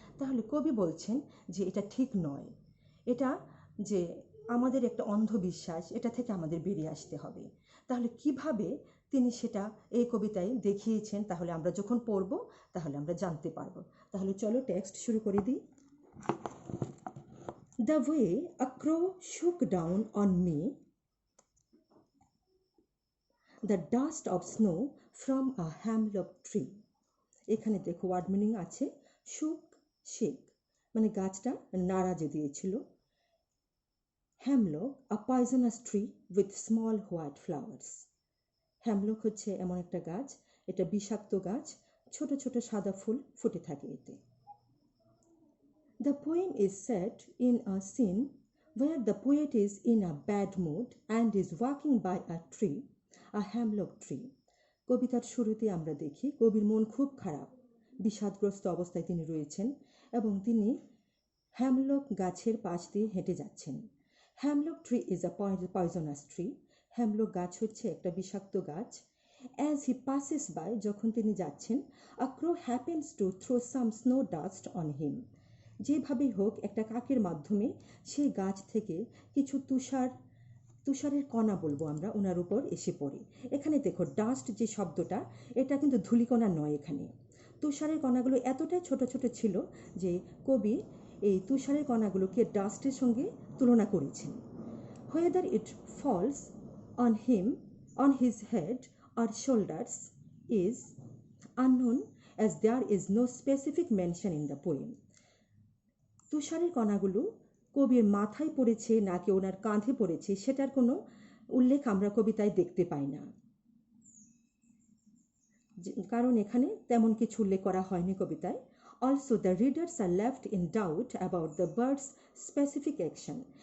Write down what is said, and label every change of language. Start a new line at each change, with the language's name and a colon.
Bangla: তাহলে কবি বলছেন যে এটা ঠিক নয়, এটা যে আমাদের একটা অন্ধবিশ্বাস, এটা থেকে আমাদের বেরিয়ে আসতে হবে। তাহলে কিভাবে তিনি সেটা এই কবিতায় দেখিয়েছেন, তাহলে আমরা যখন পড়ব তাহলে আমরা জানতে পারবো। তাহলে চলো টেক্সট শুরু করে দিই।
English: The way a crow shook down on me the dust of snow from a hemlock tree.
Bangla: এখানে দেখো ওয়ার্ড মিনিং আছে, শুক, শেক মানে গাছটা নাড়া যে দিয়েছিল।
English: Hemlock, a poisonous tree with small white flowers.
Bangla: হ্যামলক হচ্ছে এমন একটা গাছ, এটা বিষাক্ত গাছ, ছোট ছোট সাদা ফুল ফুটে থাকে এতে।
English: The poem is set in a scene where the poet is in a bad mood and is walking by a tree, a hemlock tree.
Bangla: কবিতার শুরুতে আমরা দেখি কবির মন খুব খারাপ, বিষাদগ্রস্ত অবস্থায় তিনি রয়েছেন এবং তিনি হ্যামলক গাছের পাশ দিয়ে হেঁটে যাচ্ছেন।
English: Hemlock tree is a poisonous tree.
Bangla: হ্যামলক গাছ হচ্ছে একটা বিষাক্ত গাছ।
English: As he passes by,
Bangla: যখন তিনি যাচ্ছেন,
English: a crow happens to throw some snow dust on him.
Bangla: যেভাবেই হোক একটা কাকের মাধ্যমে সেই গাছ থেকে কিছু তুষারের কণা বলবো আমরা, ওনার উপর এসে পড়ে। এখানে দেখো ডাস্ট যে শব্দটা, এটা কিন্তু ধূলিকণা নয়, এখানে তুষারের কণাগুলো এতটাই ছোট ছোট ছিল যে কবি এই তুষারের কণাগুলোকে ডাস্টের সঙ্গে তুলনা করেছেন।
English: Whether it falls on him, on his head or shoulders is unknown, as there is no specific mention in the poem.
Bangla: তুষারের কণাগুলো কবির মাথায় পড়েছে নাকি ওনার কাঁধে পড়েছে সেটার কোনো উল্লেখ আমরা কবিতায় দেখতে পাই না। কারণ এখানে তেমন কিছু উল্লেখ করা হয়নি কবিতায়।
English: Also the readers are left in doubt about the bird's specific action.